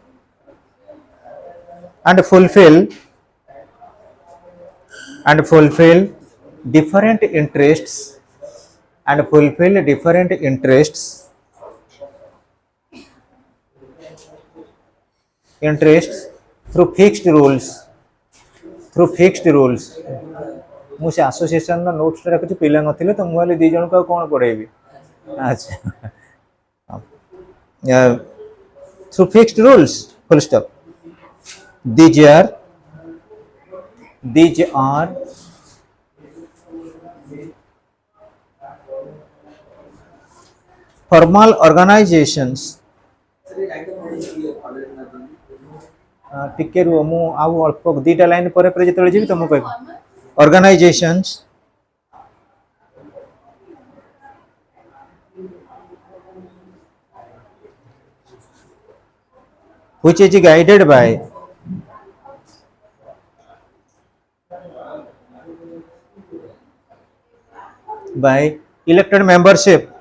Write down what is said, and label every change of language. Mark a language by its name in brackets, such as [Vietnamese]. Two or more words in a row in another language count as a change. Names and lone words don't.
[English] and fulfill different interests through fixed rules. [Odia] ମୁଁ ସେ ଆସୋସିଏସନର ନୋଟ୍ସଟା ରଖୁଛି, ପିଲା ନଥିଲେ ତ ମୁଁ ହେଲେ ଦୁଇ ଜଣଙ୍କୁ ଆଉ କ'ଣ ପଢ଼େଇବି। ଆଚ୍ଛା, [English] through fixed rules, full stop. These are formal organizations. [Odia] ଟିକେ ରୁହ, ମୁଁ ଆଉ ଅଳ୍ପ ଦୁଇଟା ଲାଇନ୍ ପରେ ଯେତେବେଳେ ଯିବି ତ ମୁଁ କହିବି। [English] Organizations which is guided by elected membership.